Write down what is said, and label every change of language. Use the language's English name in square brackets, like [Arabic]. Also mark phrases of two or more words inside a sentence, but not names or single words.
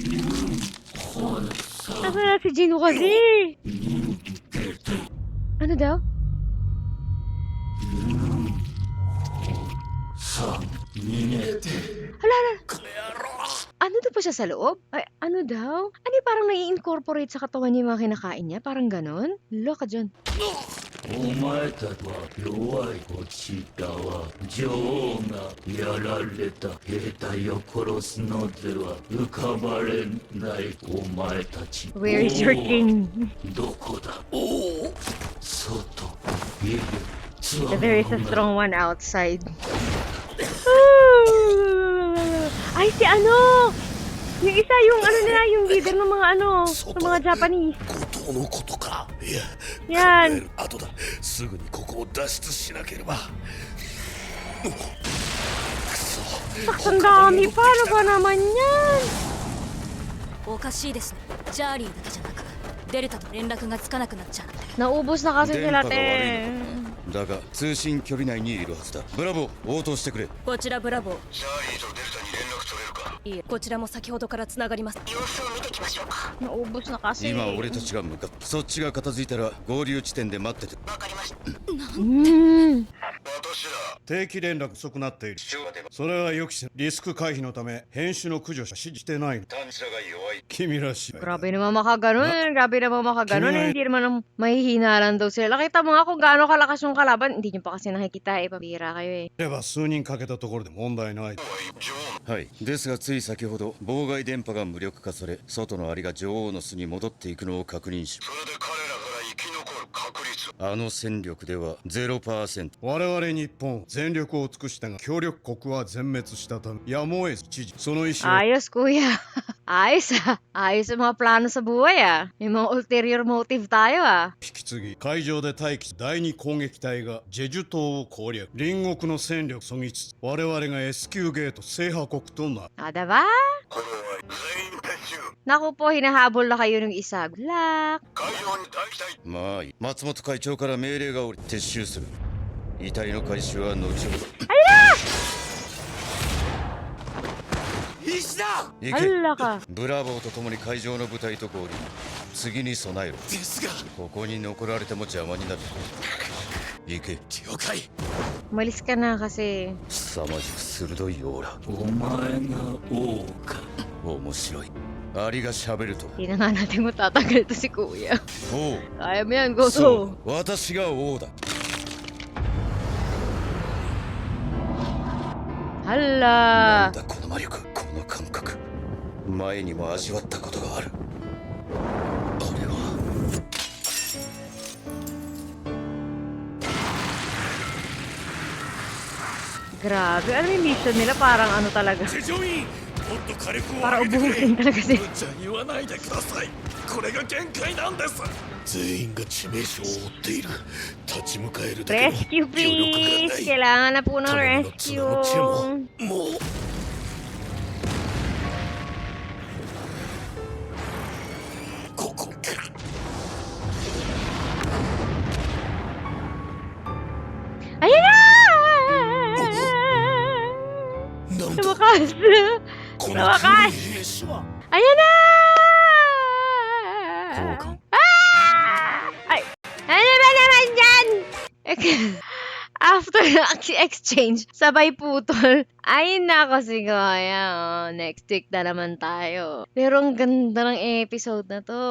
[Filipino] Nasaan na si Gino kasi? Ano daw? Hala, hala. Ano to pa ba siya sa loob? Ay, ano daw? Ano yung parang nai-incorporate sa katawan niya yung mga kinakain niya? Parang ganon? Look ka dyan. [Japanese] お前たちは弱いこちらは女王がやられた兵隊を殺すのでは浮かばれないお前たち [English] Where is your [Japanese] 王は [English] king? [Japanese] どこだおお外いるつわもの [English] There is a strong one outside. [Filipino] Ay, si ano! Yung isa, yung ano nila, yung leader ng mga ano, ng mga Japanese. [Japanese] 後藤のことか。いや、 [Filipino] Yan. [Japanese] 後だ。すぐにここを脱出しなければ。くそ。 [Filipino] Ang dami pa, ano ba naman yan? [Japanese] おかしいですね。チャーリーだけじゃなくデルタと連絡がつかなくなっちゃう。 [Filipino] Naubos na kasi sila, te. [Japanese] だが通信距離内にいるはずだ。ブラボー、応答してくれ。こちらブラボー。チャーリーとデルタに連絡取れるか。いいえ、こちらも先ほどからつながります。様子を見てきましょうか。 [Filipino] Naubos na kasi. [Japanese] 今俺たちが向かう。そっちが片付いたら合流地点で待ってて。わかりました。 Hmm. 私だ。定期連絡遅くなっている。それは予期しリスク回避のため編集の駆除しか指示してないの。探知らが弱い。君らしい。 [Filipino] Grabe naman makaganon. Grabe naman makaganon. Hindi naman mahihina lang daw sila. Nakita mo nga kung gaano kalakas yung kalaban. Hindi nyo pa kasi nakikita eh. Pabira kayo eh. [Japanese] れば数人かけたところで問題ない。はい。ですがつい先ほど妨害電波が無力化され、外のアリが女王の巣に戻っていくのを確認し、それで彼らから生き残る確率。あの戦力では 0%。我々日本全力を尽くしたが協力国は全滅したためやむを得ず知事その意思を [Filipino] Ayos, kuya. Ayos ah. Ayos yung mga plano sa buhay ah. May mga [English] ulterior motive [Filipino] tayo ah. [Japanese] 引き継ぎ海上で待機し第二攻撃隊がジェジュ島を攻略隣国の戦力そぎつつ我々が S 級ゲート制覇国となる [Filipino] Ah, diba? [Japanese] これは全員撤収。 [Filipino] Naku po, hinahabol na kayo ng isa. [English] Good luck. [Japanese] 会場に待機隊。まあいい。松本会長から命令が下り撤収する。遺体の回収は後ほど。石だ行け。 [Filipino] Hala ka. [Japanese] ブラボーと共に会場の部隊と合流。次に備えろ。ですがここに残られても邪魔になる。行け。了解 [Filipino] Umalis ka na kasi. [Japanese] 凄まじく鋭いオーラ。お前が王か面白い。アリが喋ると。 [Filipino] Hindi na nga natin matatagal to si kuya. [Japanese] 王。 [Filipino] Kaya mo yan, go [Japanese] そ [Filipino] to. [Japanese] う。私が王だ。 な [Filipino] Hala. [Japanese] んだこの魔力、この感覚。前にも味わったことがある。あれは。 [Filipino] Grabe. Ano yung mission nila? Parang ano talaga. [Japanese] 地上員、もっと火力を [Filipino] Parang [Japanese] 上げてくれ。 [Filipino] ubusin talaga sila. [Japanese] 無茶言わないでください。これが限界なんです。全員が致命傷を負っている。立ち向かえるだけの [English] Rescue [Japanese] 余力 [English] please. [Japanese] がない。 [Filipino] Kailangan na po ng [Japanese] 頼みの [Filipino] rescue. [Japanese] 綱のチェももう。ここか。 [Filipino] Ayan na! [Japanese] なんだ [Filipino] Lumakas! [Japanese] この [Filipino] Lumakas! [Japanese] 黒い兵士は。 [Filipino] Ayan na! [Japanese] 交換 [Filipino] Ay! Ano ba naman dyan? [English] After exchange, [Filipino] sabay putol. Ay nako si Goya. Oh, next week na naman tayo. Pero ang ganda ng episode na to.